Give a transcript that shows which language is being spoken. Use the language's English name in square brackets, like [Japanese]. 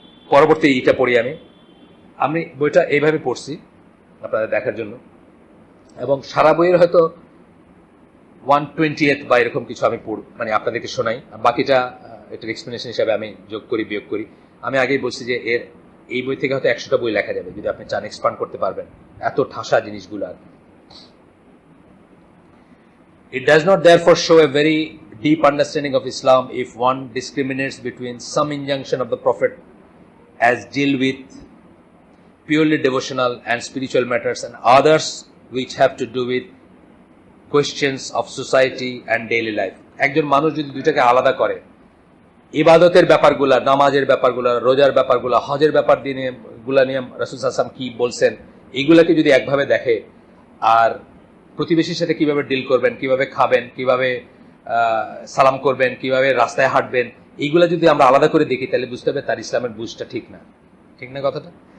[Bangla] পরবর্তী এইটা পড়ি আমি বইটা এইভাবে পড়ছি আপনাদের দেখার জন্য, এবং সারা বইয়ের হয়তো 1/20 বা এরকম কিছু আমি মানে আপনাদেরকে শোনাই, বাকিটা এটার এক্সপ্লেনেশন হিসাবে আমি যোগ করি বিয়োগ করি। আমি আগেই বলছি যে এই বই থেকে হয়তো 100টা বই লেখা যাবে যদি আপনি চান, এক্সপান্ড করতে পারবেন, এত ঠাসা জিনিসগুলো আর। [English] It does not therefore show a very deep understanding of Islam if one discriminates between some injunction of the Prophet as deal with purely devotional and spiritual matters and others which have to do with questions of society and daily life. [Bangla] একজন মানুষ যদি দুইটাকে আলাদা করে, ইবাদতের ব্যাপারগুলা, নামাজের ব্যাপারগুলা, রোজার ব্যাপারগুলা, হজের ব্যাপার নিয়ে রাসূল সাল্লাল্লাহু আলাইহি ওয়াসাল্লাম কি বলছেন, এইগুলাকে যদি একভাবে দেখে, আর প্রতিবেশীর সাথে কিভাবে ডিল করবেন, কিভাবে খাবেন, কিভাবে সালাম করবেন, কিভাবে রাস্তায় হাঁটবেন, এইগুলা যদি আমরা আলাদা করে দেখি, তাহলে বুঝতে হবে তার ইসলামের বুঝটা ঠিক না কথাটা।